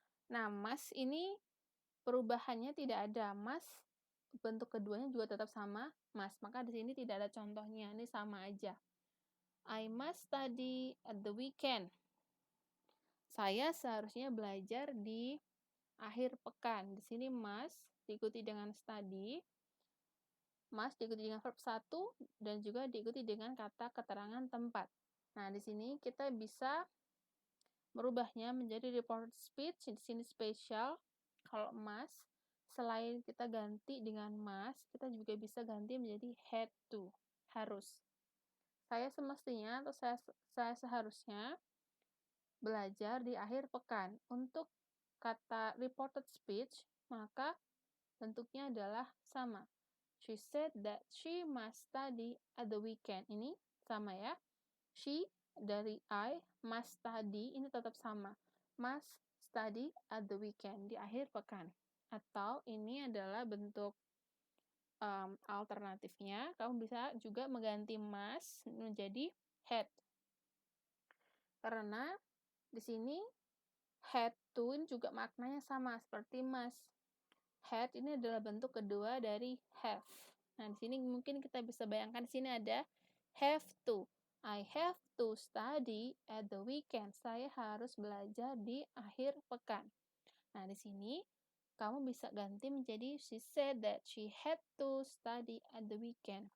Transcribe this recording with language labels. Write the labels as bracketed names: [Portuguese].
[Indonesian] Nah, must ini perubahannya tidak ada. Must bentuk keduanya juga tetap sama, must. Maka di sini tidak ada contohnya, ini sama aja. [English] I must study at the weekend. [Indonesian] Saya seharusnya belajar di akhir pekan. Di sini must diikuti dengan study. Must diikuti dengan verb 1 dan juga diikuti dengan kata keterangan tempat. Nah, di sini kita bisa merubahnya menjadi reported speech. Di sini spesial. Kalau must, selain kita ganti dengan must, kita juga bisa ganti menjadi had to, harus. Saya semestinya atau saya seharusnya belajar di akhir pekan. Untuk kata reported speech, maka bentuknya adalah sama. [English] She said that she must study at the weekend. [Indonesian] Ini sama ya. She dari I, must study, ini tetap sama. Must study at the weekend, di akhir pekan. Atau ini adalah bentuk alternatifnya. Kamu bisa juga mengganti must menjadi had. Karena di sini had to ini juga maknanya sama seperti must. Had ini adalah bentuk kedua dari have. Nah, di sini mungkin kita bisa bayangkan di sini ada have to. [English] I have to study at the weekend. Saya harus belajar di akhir pekan. Nah, di sini kamu bisa ganti menjadi she said that she had to study at the weekend.